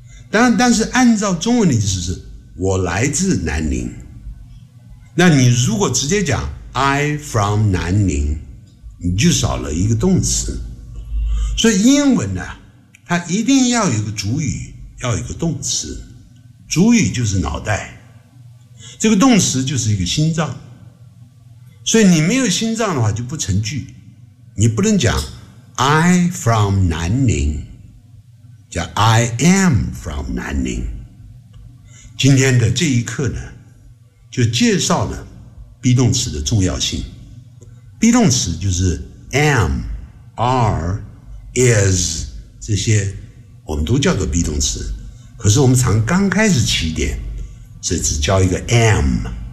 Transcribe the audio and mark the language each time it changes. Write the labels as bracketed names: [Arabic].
[Chinese] 但是按照中文的意思是我来自南宁，那你如果直接讲 [English] I from [Chinese] 南宁，你就少了一个动词。所以英文呢，它一定要有一个主语，要有一个动词。主语就是脑袋，这个动词就是一个心脏，所以你没有心脏的话就不成句。你不能讲 [English] I from [Chinese] 南宁，叫 [English] I am from [Chinese] 南宁。今天的这一课呢，就介绍了 be 动词的重要性。 be 动词就是 am、 are、 is， 这些我们都叫做 be 动词。可是我们常刚开始起点是只教一个 am。